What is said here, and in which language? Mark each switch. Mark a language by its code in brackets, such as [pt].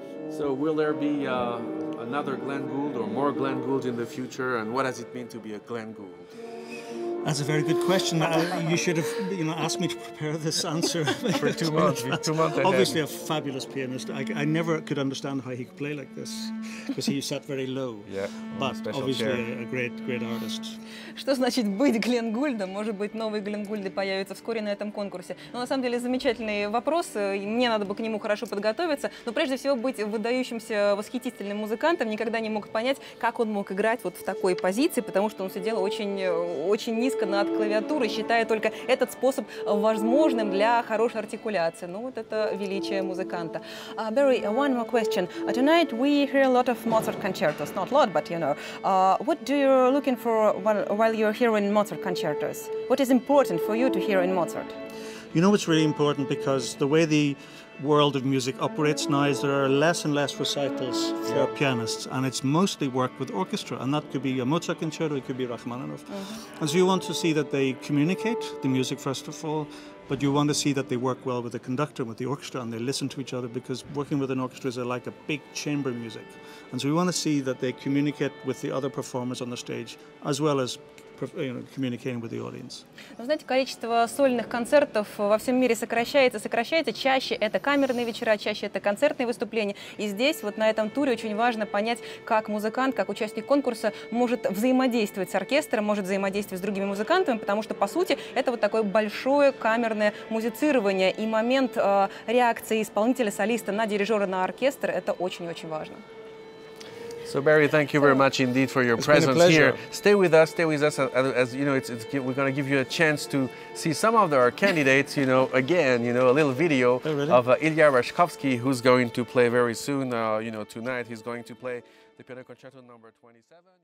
[en] So will there be another Glenn Gould or more Glenn Gould in the future, and what does it mean to be a Glenn Gould? That's a very good question. You should have, asked me to prepare this answer for 2 months. 2 months ahead. Obviously, a fabulous pianist. I never could understand how he could play like this because he sat very low. Yeah, but obviously a great artist. [ru] Что значит быть Глен Гульдом? Может быть, новые Глен Гульды появятся вскоре на этом конкурсе. Но на самом деле замечательный вопрос. Мне надо бы к нему хорошо подготовиться. Но прежде всего быть выдающимся, восхитительным музыкантом. Никогда не мог понять, как он мог играть вот в такой позиции, потому что он сидел очень низко над клавиатурой, считая только этот способ возможным для хорошей артикуляции. Ну вот это величие музыканта. [en] Barry, one more question. Tonight we hear a lot of Mozart concertos. Not a lot, but what do you looking for while you're hearing Mozart concertos? What is important for you to hear in Mozart? You know, it's really important because the way the world of music operates now is there are less and less recitals for pianists, and it's mostly work with orchestra, and that could be a Mozart concerto, it could be Rachmaninoff. And so you want to see that they communicate the music first of all, but you want to see that they work well with the conductor, with the orchestra, and they listen to each other, because working with an orchestra is like a big chamber music. And so we want to see that they communicate with the other performers on the stage, as well as communicating with the audience. [ru] Но знаете, количество сольных концертов во всем мире сокращается. Чаще это камерные вечера, чаще это концертные выступления. И здесь, вот на этом туре, очень важно понять, как музыкант, как участник конкурса может взаимодействовать с оркестром, может взаимодействовать с другими музыкантами, потому что, по сути, это вот такое большое камерное музицирование. И момент реакции исполнителя, солиста на дирижера, на оркестр, это очень-очень важно. [en] So Barry, thank you very much indeed for your presence here. Stay with us, as you know, we're going to give you a chance to see some of our candidates, again, a little video of Ilya Rashkovsky, who's going to play very soon, tonight. He's going to play the piano concerto number 27.